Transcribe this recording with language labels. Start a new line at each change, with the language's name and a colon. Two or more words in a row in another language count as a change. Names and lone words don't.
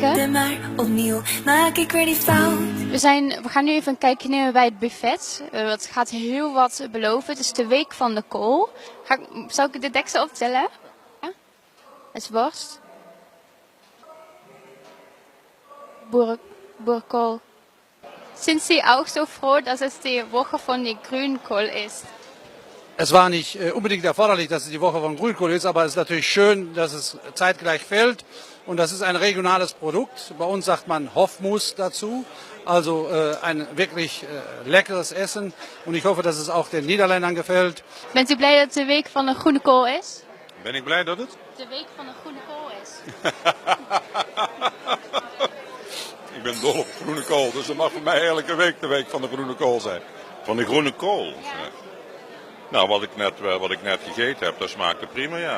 Dutch: verander, maar opnieuw maak ik weer die fout. We gaan nu even een kijkje nemen bij het buffet. Het gaat heel wat beloven. Het is de week van de kool. Zal ik de deksel optellen? Ja? Het is worst. Boerenkool.
German: Sind Sie auch so froh, dass es die Woche von der Grünkohl ist? Es war nicht unbedingt erforderlich, dass es die Woche von Grünkohl ist, aber es ist natürlich schön, dass es zeitgleich fällt. Und das ist ein regionales Produkt. Bei uns sagt man Hofmus dazu. Also ein wirklich leckeres Essen. Und ich hoffe, dass es auch den Niederländern gefällt.
Dutch: Bent u blij dat het de week van de groene kool is? Ben ik blij dat het? De week van de groene kool is. Ik ben dol op groene kool, dus dat mag voor mij elke week de week van de groene kool zijn. Van de groene kool? Ja. Nou, wat ik net gegeten heb, dat smaakte prima, ja.